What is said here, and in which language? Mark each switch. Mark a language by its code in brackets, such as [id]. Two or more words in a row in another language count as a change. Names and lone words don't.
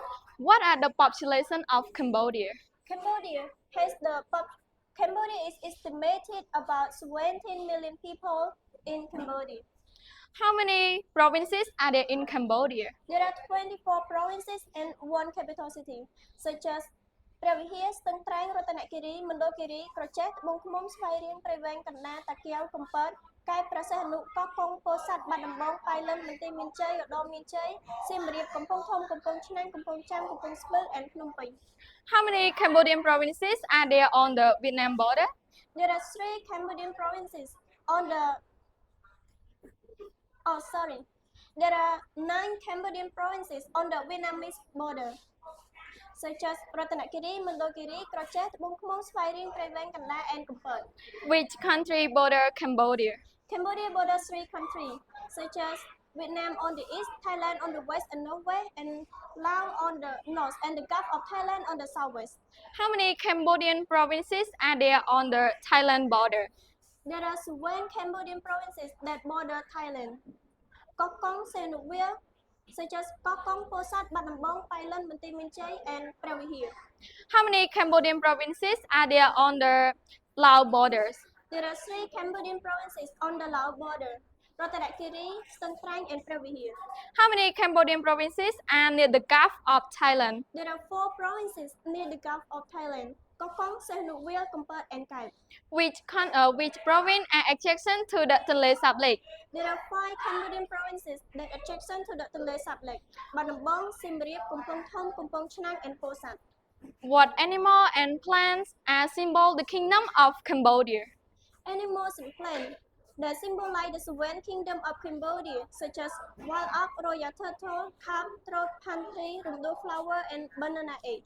[en] What are the population of Cambodia? Cambodia is estimated about 17 million people in Cambodia. How many provinces are there in Cambodia? There are 24 provinces and one capital city, such as ព្រះវិហារ ស្ទឹងត្រែង រតនគិរី មណ្ឌលគិរី ក្រចេះ ត្បូងឃ្មុំ ស្វាយរៀង ព្រៃវែង កណ្ដាល តាកែវ កំពត កែប ប្រសេះអនុ កោះកុង ពោធិ៍សាត់ បាត់ដំបង ប៉ៃលិន បន្ទាយមានជ័យ ឧត្តរមានជ័យ សៀមរាប កំពង់ធំ កំពង់ឆ្នាំង កំពង់ចាម កំពង់ស្ពឺ and ភ្នំពេញ How many Cambodian provinces are there on the Vietnam border? There are 3 Cambodian provinces on the There are 9 Cambodian provinces on the Vietnamese border, such as រតនគិរី មណ្ឌលគិរី ក្រចេះ ត្បូងឃ្មុំ ស្វាយរៀង ព្រៃវែង កណ្ដាល and កំពត Which country border Cambodia? Cambodia borders 3 countries, such as Vietnam on the east, Thailand on the west and northwest, and Laos on the north, and the Gulf of Thailand on the southwest. How many Cambodian provinces are there on the Thailand border? There are 1 Cambodian provinces that border Thailand. Koh Kong, Sihanouk View, such as Koh Kong, Poth Sat, Bat Nong Bong, Pai Lin, Banteay Mean Chey, and ព្រះវិហារ How many Cambodian provinces are there on the Laos borders? There are 3 Cambodian provinces on the Laos border, រតនគិរី ស្ទឹងត្រែង and ព្រះវិហារ How many Cambodian provinces are near the Gulf of Thailand? There are 4 provinces near the Gulf of Thailand, Koh Kong, Sihanouk View, Kampot, and Kaip. Which province are adjacent to the Tonle Sap Lake? There are 5 Cambodian provinces that are adjacent to the Tonle Sap Lake, Bat Nong Bong, Siem Reap, Kompong Thom, Kompong Chnang, and Poth Sat. What animal and plants are symbol the kingdom of Cambodia? Animals and plants that symbolize the 7 kingdom of Cambodia, such as wild ox, royal turtle, carp, throat, palm tree, rumdo flower, and banana age.